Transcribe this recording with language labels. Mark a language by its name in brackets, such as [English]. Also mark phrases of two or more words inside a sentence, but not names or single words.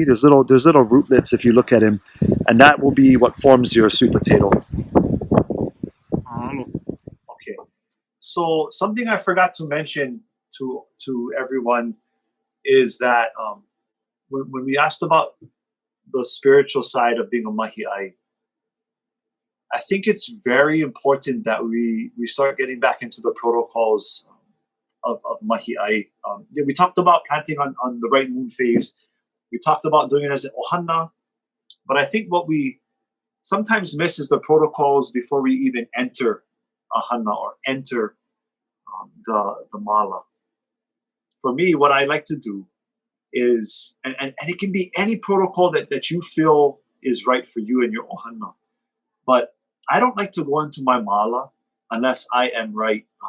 [English] There's little rootlets if you look at them, and that will be what forms your sweet potato. Okay, so something I forgot to mention to everyone is that when we asked about the spiritual side of being a [Hawaiian] mahi ʻai, [English] I think it's very important that we start getting back into the protocols of [Hawaiian] mahi ʻai. [English] We talked about planting on the right moon phase. We talked about doing it as an ohana, but I think what we sometimes miss is the protocols before we even enter a hana or enter the mala. For me, what I like to do is, and it can be any protocol that you feel is right for you and your ohana, but I don't like to go into my mala unless I am right.